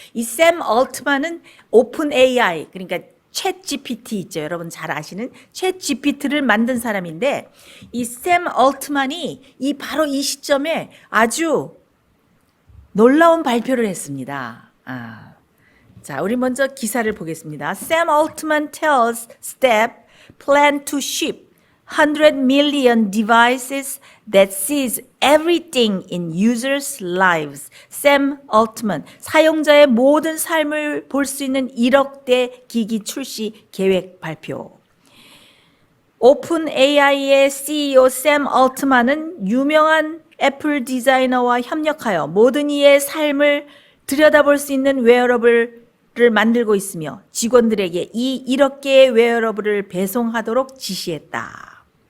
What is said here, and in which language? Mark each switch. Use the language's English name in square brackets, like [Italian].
[Korean] 이 샘 얼트만은 오픈 AI 그러니까 챗 GPT 있죠. 여러분 잘 아시는 챗 GPT를 만든 사람인데 이 샘 얼트만이 바로 이 시점에 아주 놀라운 발표를 했습니다. 자, 우리 먼저 기사를 보겠습니다. [English] Sam Altman tells STEP plan to ship 100 million devices that sees everything in users' lives. [Korean] Sam Altman, 사용자의 모든 삶을 볼 수 있는 1억 대 기기 출시 계획 발표. 오픈 AI의 CEO 샘 얼트만은 유명한 애플 디자이너와 협력하여 모든 이의 삶을 들여다볼 수 있는 웨어러블을 만들고 있으며 직원들에게 이 1억 개의 웨어러블을 배송하도록 지시했다.